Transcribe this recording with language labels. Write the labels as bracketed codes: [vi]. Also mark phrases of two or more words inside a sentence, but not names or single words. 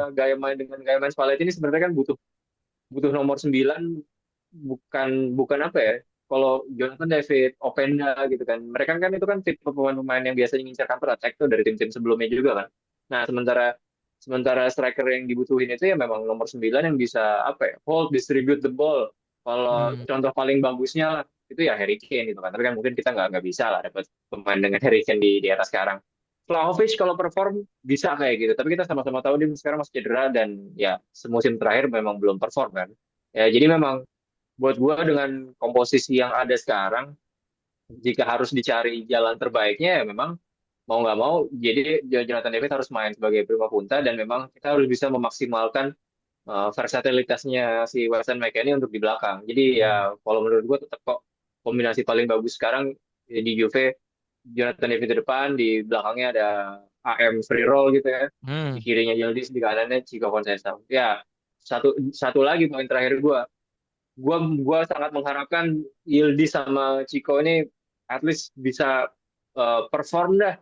[id] Tim-timnya gaya main dengan gaya main Spalletti ini sebenarnya kan butuh butuh nomor 9, bukan bukan apa ya, kalau Jonathan David, Openda gitu kan, mereka kan itu kan tipe pemain-pemain yang biasanya ngincar [en] counter attack [id] tuh dari tim-tim sebelumnya juga kan. Nah, sementara sementara striker yang dibutuhin itu ya memang nomor 9 yang bisa apa ya, [en] hold, distribute the ball. [id] Kalau Hmm. contoh paling bagusnya lah itu ya Harry Kane gitu kan, tapi kan mungkin kita nggak bisa lah dapat pemain dengan Harry Kane di atas sekarang. Vlahovic kalau perform bisa kayak gitu, tapi kita sama-sama tahu dia sekarang masih cedera, dan ya semusim terakhir memang belum perform kan. Ya, jadi memang buat gue dengan komposisi yang ada sekarang, jika harus dicari jalan terbaiknya ya memang mau nggak mau, jadi Jonathan David harus main sebagai [it] prima punta, [id] dan memang kita harus bisa memaksimalkan versatilitasnya si Weston McKennie untuk di belakang. Jadi Hmm. ya kalau menurut gue tetap kok kombinasi paling bagus sekarang di Juve, Jonathan David di depan, di belakangnya ada AM [en] free roll [id] gitu ya. Di Hmm. kirinya Yildiz, di kanannya Chico Conceição. Ya, satu satu lagi poin terakhir gua sangat mengharapkan Yildiz sama Chico ini [en] at least [id] bisa perform dah.